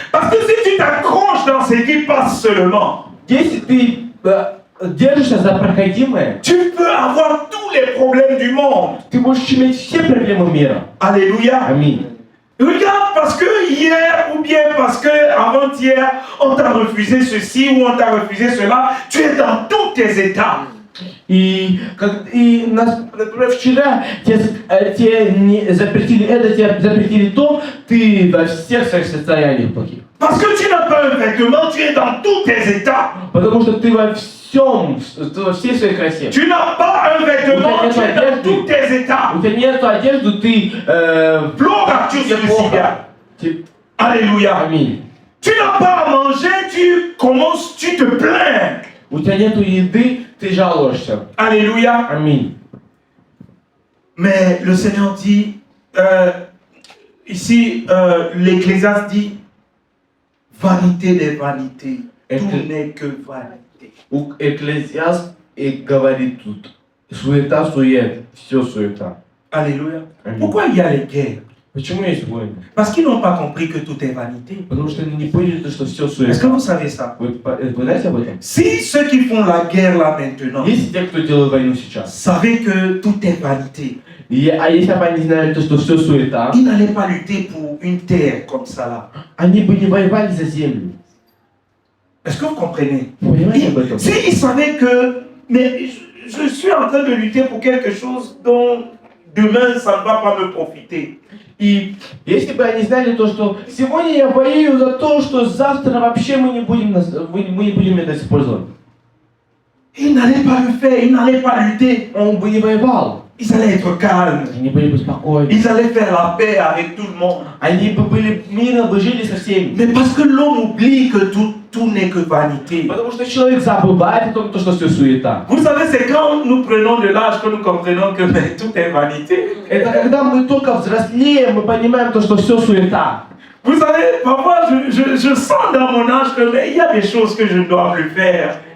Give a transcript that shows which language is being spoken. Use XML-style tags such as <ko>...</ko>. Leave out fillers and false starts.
<fr>Parce que si tu t'accroches dans ce qui passe seulement,</fr> <ru>Если ты держишься за проходимое,</ru> <fr>tu peux avoir tous les problèmes du monde.</fr> <ru>ты можешь иметь все проблемы мира.</ru> <fr>Alléluia.</fr> <ru>Аминь.</ru> <fr>Regarde, parce que hier ou bien parce que avant-hier, on t'a refusé ceci ou on t'a refusé cela, tu es dans tous tes états.</fr> <ru>И например, вчера тебе не запретили это, тебе запретили то, ты во всех своих состояниях плохих.</ru> <fr>Parce que tu n'as pas un vêtement, tu es dans tous tes états.</fr> <ru>Потому что ты во всей своей красе.</ru> <fr>Tu n'as pas un vêtement, tu es dans tous tes états.</fr> <ru>У тебя нет одежды, ты</ru> <fr>Gloire à Dieu sur le ciel. Alléluia.</fr> <ru>Аминь.</ru> <fr>Tu n'as pas à manger, tu te plains.</fr> <ru>У тебя нету еды, ты жалуешься.</ru> <fr>Alléluia.</fr> <ru>Аминь.</ru> <fr>Mais le Seigneur dit, ici, l'Ecclésiaste dit, vanité des vanités, tout n'est que vanité.</fr> <ru>Экклезиаст и говорит тут, суета, все суета.</ru> <fr>Alléluia. Amen. Pourquoi il y a les guerres?</fr> <ru>Почему есть войны?</ru> <fr>Parce qu'ils n'ont pas compris que tout est vanité.</fr> <ru>Потому что они не поняли, что все</ru> <fr>Est-ce que</fr> <ru>суета.</ru> <fr>vous savez ça?</fr> <ru>Вы знаете об этом?</ru> <fr>Si ceux qui font la guerre là maintenant</fr> <ru>Есть те, кто делает войну сейчас.</ru> <fr>savaient que tout est vanité,</fr> <ru>А если бы они знали, то, что все суета,</ru> <fr>ils n'allaient pas lutter pour une terre comme ça là.</fr> <ru>они бы не воевали за землю.</ru> <fr>Est-ce que vous comprenez? Vous</fr> <ru>понимаете об этом?</ru> <fr>S'ils savaient que, mais je suis en train de lutter pour quelque chose dont demain ça ne va pas me profiter.</fr> <ru>И если бы они знали то, что сегодня я воюю за то, что завтра вообще мы не будем это использовать.</ru> <fr>Ils n'allaient pas le faire, ils n'allaient pas lutter.</fr> <ru>Он бы не воевал.</ru> <fr>Ils allaient être calmes.</fr> <ru>Они были бы спокойны.</ru> <fr>Ils allaient faire la paix avec tout le monde.</fr> <ru>Они бы были мирно бы жили со всеми.</ru> <fr>Mais parce que l'homme oublie que tout n'est que vanité.</fr> <ru>Потому что человек забывает о том, что все суета.</ru> <fr>Vous savez, c'est quand nous prenons de l'âge que nous comprenons que mais, tout est vanité.</fr> <ru>Это когда мы только взрослеем, мы понимаем то, что все суета.</ru> <fr>Vous savez, parfois je sens dans mon âge que mais, il y a des choses que je ne dois plus faire.</fr>